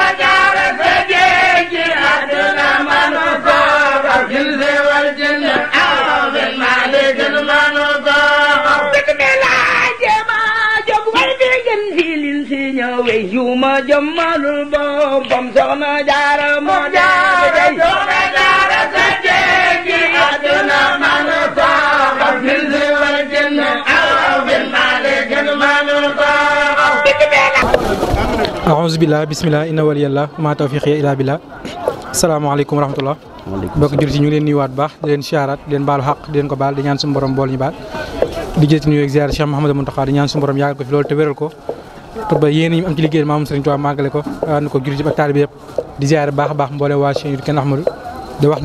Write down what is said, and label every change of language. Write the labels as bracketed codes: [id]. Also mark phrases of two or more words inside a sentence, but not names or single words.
[wo] jara sajeji aduna manuko kawlin suwal jinno aw fin malakin manuko bismillah jema jom way begen filin sinya we yuma jamalul bom sona jara mo jara sona jara sajeji aduna manuko kawlin [ar] أعوذ بالله بسم الله إن ولي الله ما توفيقي إلا بالله السلام عليكم ورحمة الله [wo] mbokk jullit yi ñu ngi leen nuyuwaat baax di leen siyaaraat di leen baalu xaq di leen ko baal di ñaan suñu borom bool ñu baal di jëti nuyu ak ziar Cheikh Mouhamadou Mountakha di ñaan suñu borom yàggal ko fi loolu te wéral ko te ba yéen ñi am ci liggéey maam Serigne Touba màggale ko ànd ko jullit yi ak taalibe yëpp di ziar baax a baax mboole waa chaîne yu Kenn Ahmadou di wax